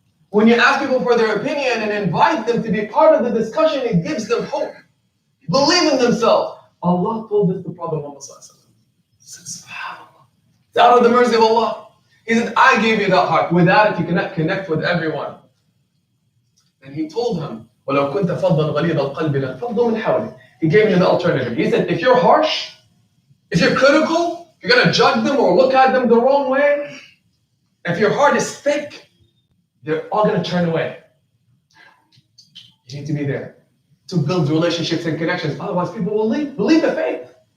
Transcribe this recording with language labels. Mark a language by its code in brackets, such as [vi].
[en] When you ask people for their opinion and invite them to be part of the discussion, it gives them hope. Believe in themselves. Allah told this to Prophet Muhammad ﷺ. He said, SubhanAllah. It's out of the mercy of Allah. He said, I gave you that heart. Without it, you cannot connect with everyone. And he told him, [ar] وَلَوْ كُنْتَ فَضًّا غَلِيظَ الْقَلْبِ لَانفَضُّوا مِنْ حَوْلِكَ. [en] He gave him the alternative. He said, if you're harsh, if you're critical, if you're going to judge them or look at them the wrong way, if your heart is thick, they're all going to turn away. You need to be there to build relationships and connections. Otherwise, people will leave the faith.